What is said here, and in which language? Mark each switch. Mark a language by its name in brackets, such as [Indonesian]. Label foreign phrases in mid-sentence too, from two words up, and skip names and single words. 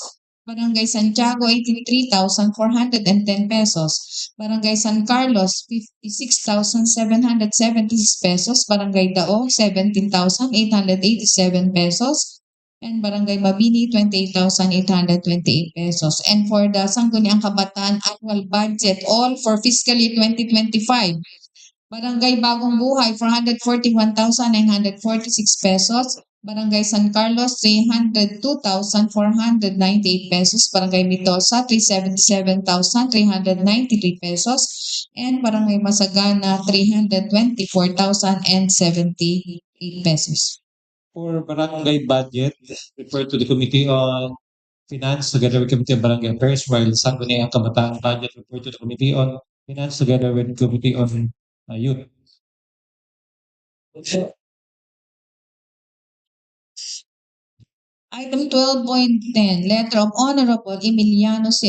[English] Barangay Santiago, 83,410 pesos. Barangay San Carlos, 56,776 pesos. Barangay Daog, 17,887 pesos. And Barangay Mabini, 28,828 pesos. And for the Sangguniang Kabataan annual budget, all for fiscal year 2025, Barangay Bagong Buhay, 441,946 pesos. Barangay San Carlos, 302,498 pesos. Barangay Mitolsa, 377,393 pesos. And Barangay Masagana, 324,078 pesos. For barangay budget, refer to the Committee on Finance together with Committee on Barangay Affairs, while Sangguniang Kabataan budget refer to the Committee on Finance together with Committee on Youth. Item 12.10, letter of Honorable Emiliano C.